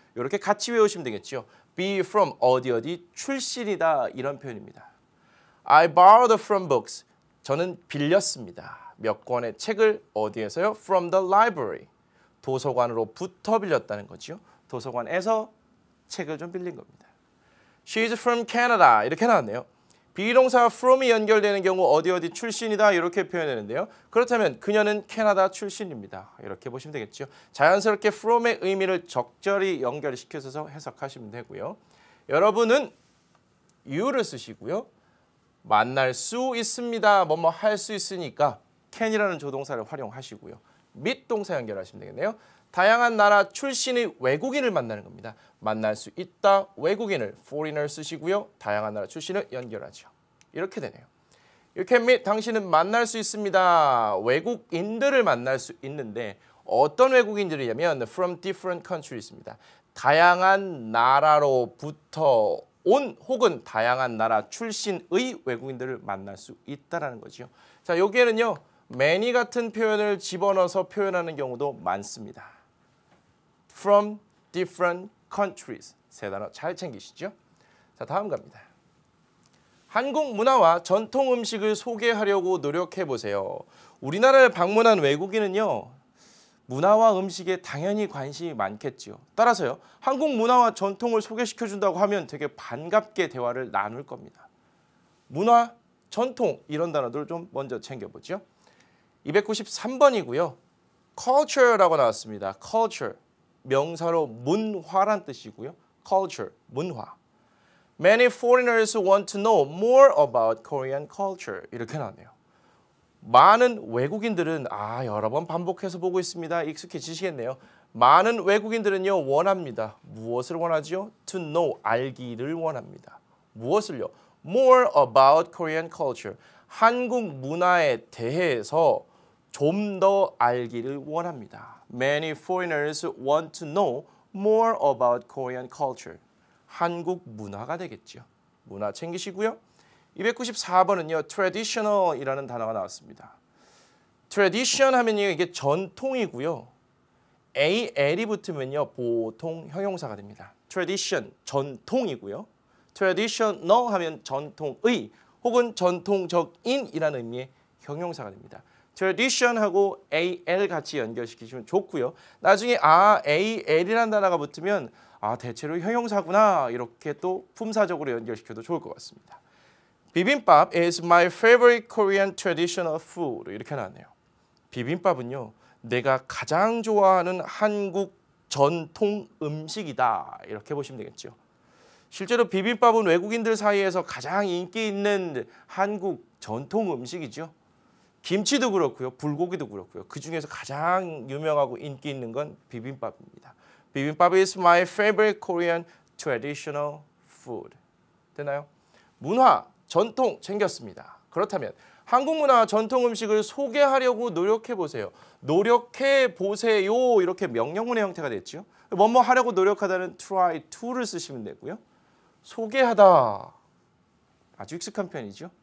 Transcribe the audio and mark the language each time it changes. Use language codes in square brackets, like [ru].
[ko] 이렇게 같이 외우시면 되겠죠. [en] be from [ko] 어디 출신이다 이런 표현입니다. [en] I borrowed from books. [ko] 저는 빌렸습니다. 몇 권의 책을 어디에서요? [en] From the library. [ko] 도서관으로부터 빌렸다는 거죠. 도서관에서 책을 좀 빌린 겁니다. [en] She's from Canada [ko] 이렇게 나왔네요. 비동사 from이 연결되는 경우 어디 출신이다 이렇게 표현되는데요. 그렇다면 그녀는 캐나다 출신입니다. 이렇게 보시면 되겠죠. 자연스럽게 from의 의미를 적절히 연결시켜서 해석하시면 되고요. 여러분은 you를 쓰시고요. 만날 수 있습니다. 뭐뭐 할 수 있으니까 can이라는 조동사를 활용하시고요. meet 동사 연결하시면 되겠네요. 다양한 나라 출신의 외국인을 만나는 겁니다. 만날 수 있다 외국인을 foreigner 쓰시고요. 다양한 나라 출신을 연결하죠. 이렇게 되네요. [en] You can meet [ko] 당신은 만날 수 있습니다. 외국인들을 만날 수 있는데 어떤 외국인들이냐면 [en] from different countries [ko] 입니다. 다양한 나라로부터 온 혹은 다양한 나라 출신의 외국인들을 만날 수 있다라는 거죠. 자, 여기에는요. many 같은 표현을 집어넣어서 표현하는 경우도 많습니다. [en] From different countries. [ko] 세 단어 잘 챙기시죠? 자, 다음 갑니다. 한국 문화와 전통 음식을 소개하려고 노력해 보세요. 우리나라를 방문한 외국인은요. 문화와 음식에 당연히 관심이 많겠죠. 따라서요. 한국 문화와 전통을 소개시켜 준다고 하면 되게 반갑게 대화를 나눌 겁니다. 문화, 전통 이런 단어들 좀 먼저 챙겨보죠. 293번이고요. culture라고 나왔습니다. culture, 명사로 문화란 뜻이고요. culture, 문화. [en] Many foreigners want to know more about Korean culture. [ko] 이렇게 나왔네요. 많은 외국인들은 여러 번 반복해서 보고 있습니다. 익숙해지시겠네요. 많은 외국인들은요 원합니다. 무엇을 원하지요? [en] To know, [ko] 알기를 원합니다. 무엇을요? [en] More about Korean culture. [ko] 한국 문화에 대해서 좀 더 알기를 원합니다. [en] Many foreigners want to know more about Korean culture. [ko] 한국 문화가 되겠죠. 문화 챙기시고요. 294번은요. traditional이라는 단어가 나왔습니다. tradition 하면요. 이게 전통이고요. AL이 붙으면요. 보통 형용사가 됩니다. tradition, 전통이고요. traditional 하면 전통의 혹은 전통적인이라는 의미의 형용사가 됩니다. tradition하고 AL 같이 연결시키시면 좋고요. 나중에 AL이라는 단어가 붙으면 대체로 형용사구나 이렇게 또 품사적으로 연결시켜도 좋을 것 같습니다. [en] 비빔밥 is my favorite Korean traditional food [ko] 이렇게 나왔네요. 비빔밥은요. 내가 가장 좋아하는 한국 전통 음식이다 이렇게 보시면 되겠죠. 실제로 비빔밥은 외국인들 사이에서 가장 인기 있는 한국 전통 음식이죠. 김치도 그렇고요. 불고기도 그렇고요. 그중에서 가장 유명하고 인기 있는 건 비빔밥입니다. [en] 비빔밥 is my favorite Korean traditional food. [ko] 되나요? 문화, 전통 챙겼습니다. 그렇다면 한국 문화 전통 음식을 소개하려고 노력해 보세요. 노력해 보세요. 이렇게 명령문의 형태가 됐죠. 뭐뭐 하려고 노력하다는 try to를 쓰시면 되고요. 소개하다. 아주 익숙한 편이죠.